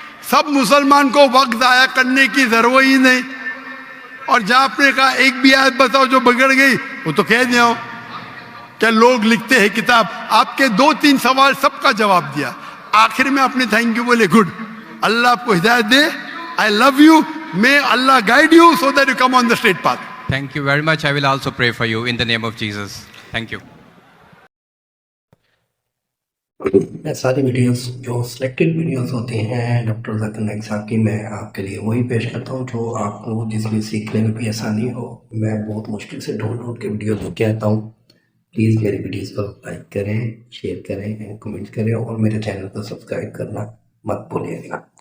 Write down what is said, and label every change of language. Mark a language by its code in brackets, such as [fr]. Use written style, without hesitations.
[ur] سب مسلمان کو وقت ضائع کرنے کی ضرورت ہی نہیں. اور جہاں آپ نے کہا ایک بھی آیت بتاؤ جو بگڑ گئی, وہ تو کہہ دیا ہوں کہ لوگ لکھتے ہیں کتاب. آپ کے 2-3 سوال سب کا جواب دیا. آخر میں آپ نے تھینک یو بولے, گڈ, اللہ آپ کو ہدایت دے. [en] I love you. May Allah guide you so that you come on the straight path. Thank you very much. I will also pray for you in the name of Jesus. Thank you. [ur] میں ساری videos جو selected videos ہوتی ہیں doctor Zakir Naik صاحب کی, میں آپ کے لیے وہی پیش کرتا ہوں جو آپ کو جس میں سیکھنے میں بھی آسانی ہو. میں بہت مشکل سے ڈھونڈ کے ویڈیوز کہتا ہوں. پلیز میری ویڈیوز کو لائک کریں, شیئر کریں, کمنٹ کریں, اور میرے چینل کو سبسکرائب کرنا مت بھولیے گا.